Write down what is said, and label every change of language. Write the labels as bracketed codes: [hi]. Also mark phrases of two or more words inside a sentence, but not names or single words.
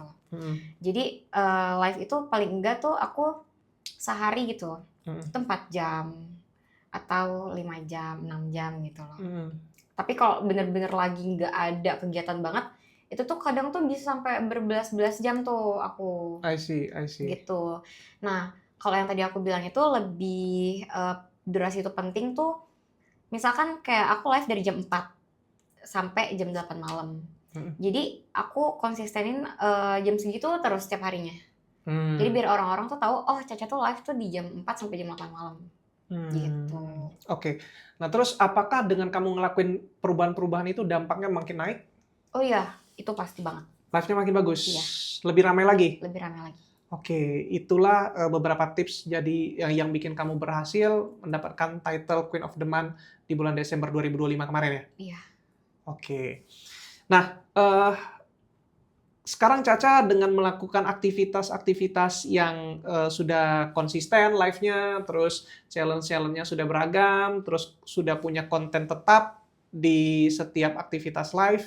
[id] Jadi live itu paling enggak tuh aku sehari gitu. Itu 4 jam atau 5 jam, 6 jam gitu loh. Tapi kalau bener-bener lagi nggak ada kegiatan banget, itu tuh kadang tuh bisa sampai berbelas-belas jam tuh aku. [en] I see. [id] Gitu. Nah, kalau yang tadi aku bilang itu lebih durasi itu penting tuh, misalkan kayak aku live dari jam 4 sampai jam 8 malam. Jadi aku konsistenin jam segitu terus setiap harinya. Jadi biar orang-orang tuh tahu, oh Caca tuh live tuh di jam 4 sampai jam 8 malam. Gitu. Oke. Nah terus apakah dengan kamu ngelakuin perubahan-perubahan itu dampaknya makin naik? Oh iya, itu pasti banget. Live-nya makin bagus? Iya. Lebih ramai lagi? Lebih ramai lagi. Oke, itulah beberapa tips jadi yang bikin kamu berhasil mendapatkan title [en] Queen of the Month [id] di bulan Desember 2025 kemarin ya? Iya. Oke. Nah, sekarang Caca dengan melakukan aktivitas-aktivitas yang sudah konsisten live-nya, terus challenge-challenge-nya sudah beragam, terus sudah punya konten tetap di setiap aktivitas live.